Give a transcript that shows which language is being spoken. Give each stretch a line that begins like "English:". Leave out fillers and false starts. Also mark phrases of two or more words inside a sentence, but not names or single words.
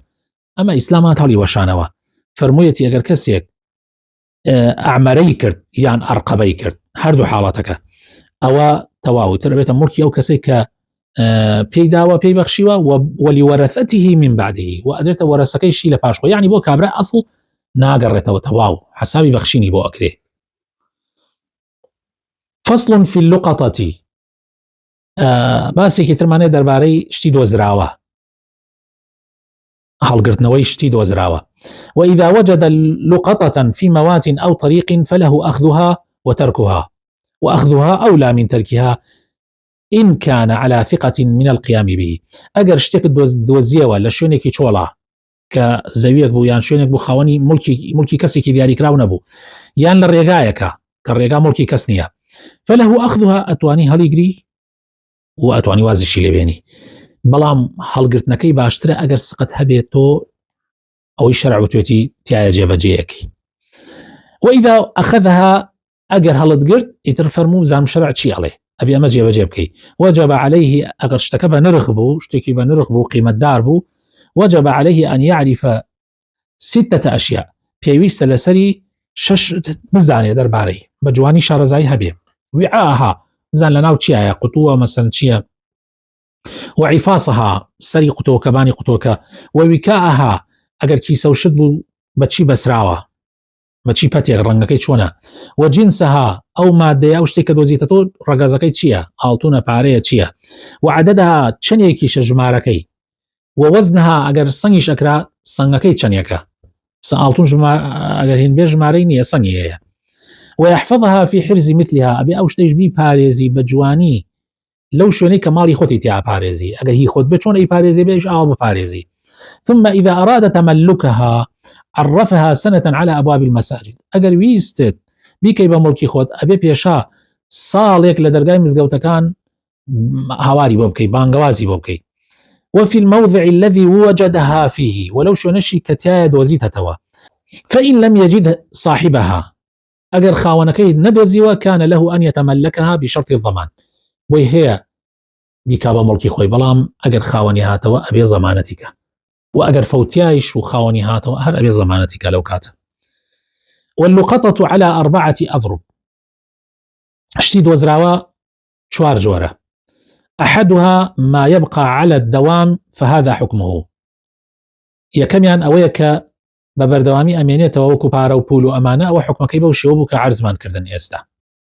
Central Kurdish: ئەمە ئیسلامات هەڵی وەشانەوە فەرموویەتی ئەگەر کەسێک ئەعمەرەی کرد یان ئەرقەبەی کرد هەردوو حاڵەتەکە ئەوە تەواوتر بێتە مڵکی ئەو کەسێک کە پێی داوە پێی بەخشیوە
Arabic: وەلیوەرەثەتیه من بعده
Central Kurdish: و ئەدرێتە وەرەسەکەیشی لە پاشخۆ یعنی بۆ کابرا ئەسڵ ناگەڕێتەوە تەواو حسابی بەخشینی بۆ ئەکرێ.
Arabic: فصل في اللقطة
Central Kurdish: باسێکی ترمانێ دەربارەی شتی دۆزراوە هەڵگرتنەوەی شتی دۆزراوە.
Arabic: وإذا وجد لقطة في موات أو طريق فله أخذها وتركها وأخذها أولى من تركها إن كان على ثقة من القيام به.
Central Kurdish: ئەگەر شتێک دۆزیەوە لە شوێنێکی چۆڵە کە زەویەک بوو یان شوێنێک بوو خاوەنی مڵکی کەسێکی دیاریکراو نەبوو یان لە ڕێگایەکە کە ڕێگا مڵکی کەس نییە
Arabic: فله أخذها
Central Kurdish: ئەتوانی هەڵیگری و ئەتوانی وازیشی لێبێنی بەڵام هەڵگرتنەکەی باشترە ئەگەر سقت هەبێت تۆ ئەوەی شەرع وتوێتی تایە جێبەجێیەکی.
Arabic: وإذا أخذها
Central Kurdish: ئەگەر هەڵتگرت ئیتر فەرموو زانم شەرع چی ئەڵێ ئەبێ ئەمە جێبەجێ بکەی.
Arabic: وجب عليه
Central Kurdish: ئەگەر شتەکە بە نرخ بوو شتێکی بە نرخ بوو قیمەتدار بوو
Arabic: وجب عليه أن يعرف 6 أشياء
Central Kurdish: پێویستە لەسەری 6 بزانێ دەربارەی بە جوانی شارەزایی هەبێ. وعاءها زان لەناو چیایە قوتووە مەسەن چییە وعفاصها سەری قوتۆکەبانی قوتۆکە وویکاءها ئەگەر کیسە و شت بوو بەچی بەسراوە بەچی پەتێک ڕەنگەکەی چۆنە وجنسها ئەو مادەیە ئەو شتێک کە دۆزیتە تۆ ڕەگەزەکەی چییە ئاڵتونە پارەیە چییە وعدەدها چەندێکیشە ژمارەکەی ووەزنها ئەگەر سەنگیش ئەکرا سەنگەکەی چەندێکە ئاڵتون ئەگەر هین بێ ژمارەی نییە سەنگی هەیە
Arabic: ويحفظها في حرز مثلها
Central Kurdish: ئەبێ ئەو شتەیش بیپارێزی بە جوانی لەو شوێنەی کە ماڵی خۆتی تیا پارێزی ئەگەر هی خۆت بێ چۆن ئەی پارێزی بێش ئاوا بپارێزی.
Arabic: ثم إذا أراد تملكها عرفها سنة على أبواب المساجد
Central Kurdish: ئەگەر ویستت بیکەی بە مڵکی خۆت ئەبێ پێشا ساڵێک لە دەرگای مزگەوتەکان هاواری بۆ بکەی بانگەوازی بۆ بکەی.
Arabic: وفي الموضع الذي وجدها فيه
Central Kurdish: ولو شوێنەشی کە تایە دۆزیتەوە
Arabic: فإن لم يجد صاحبها
Central Kurdish: ئەگەر خاوەنەکەی نەدۆزیوە
Arabic: كان له أن يتملكها بشرط الضمان
Central Kurdish: بۆی هەیە بیکا بە مڵکی خۆی بەڵام ئەگەر خاوەنی هاتەوە ئەبێ زەمانەتیکە و ئەگەر فەوتیایش و خاوەنی هاتەوە هەر ئەبێ زەمانەتیکە لەو کاتە.
Arabic: واللقطة على 4 أضرب
Central Kurdish: شتی دۆزراوە 4 جۆرە.
Arabic: أحدها ما يبقى على الدوام فهذا حكمه
Central Kurdish: یەکەمیان ئەوەیە کە بە بەردەوامی ئەمێنێتەوە وەکو پارە و پول و ئەمانە ئەوە حکمەکەی بەو شێوە بوو کە عەرزمان کردن ئێستا.